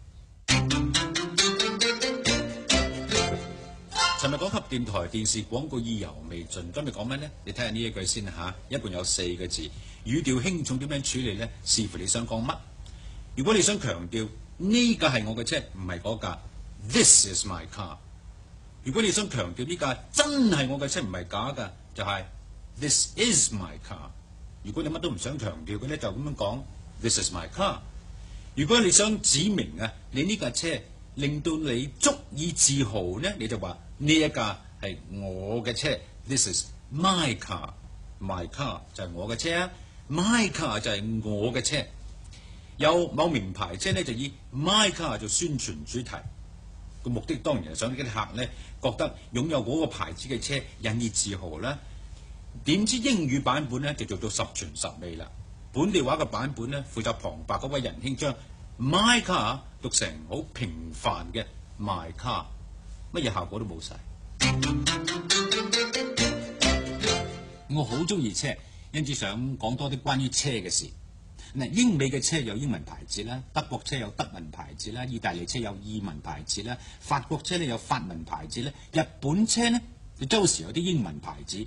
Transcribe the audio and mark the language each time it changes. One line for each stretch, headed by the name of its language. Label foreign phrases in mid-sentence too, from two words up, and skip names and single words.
Cantonese: 尋日講及電台電視廣告意猶未盡，今日講咩呢？你睇下呢一句先嚇，一共有4個字，語調輕重點樣處理呢？視乎你想講乜。如果你想強調呢架係我嘅車，唔係嗰架。
English: This is my car。
Cantonese: 如果你想強調呢架真係我嘅車，唔係假㗎，就係
English: This is my car。
Cantonese: 如果你乜都唔想強調嘅咧，就咁樣講
English: This is my car。
Cantonese: 如果你想指明啊，你呢架車令到你足以自豪呢，你就話呢一架係我嘅車 ，
English: This is my car。 My car
Cantonese: 就係我嘅車啊 ，
English: My car
Cantonese: 就係我嘅車。有某名牌車呢，就以
English: My car
Cantonese: 做宣傳主題。個目的當然係想啲客呢覺得擁有嗰個牌子嘅車引以自豪啦。點知英語版本呢就做到十全十美啦。本地話嘅版本呢，負責旁白嗰位仁兄將
English: my car
Cantonese: 讀成好平凡嘅
English: my car，
Cantonese: 乜嘢效果都冇晒。我好中意車，因此想講多啲關於車嘅事。英美嘅車有英文牌子啦，德國車有德文牌子啦，意大利車有意文牌子啦，法國車呢有法文牌子啦，日本車呢就周時有啲英文牌子。